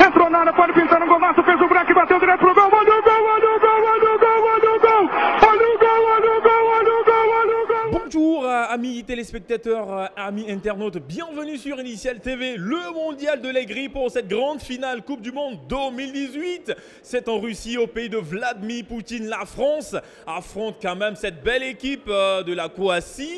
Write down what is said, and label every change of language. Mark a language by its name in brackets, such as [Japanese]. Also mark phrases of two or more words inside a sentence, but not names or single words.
[Portuguese] botou na área, pode pintar no golaço, fez o break, bateu direto pro gol, olha o gol, olha o gol, olha o gol, olha o gol, olha o gol, olha o gol, olha o gol, olha o gol. [French] Bonjour amis téléspectateurs, amis internautes, bienvenue sur Initial TV, le mondial de l'aigri pour cette grande finale Coupe du Monde 2018. C'est en Russie, au pays de Vladimir Poutine. La France affronte quand même cette belle équipe de la Croatie.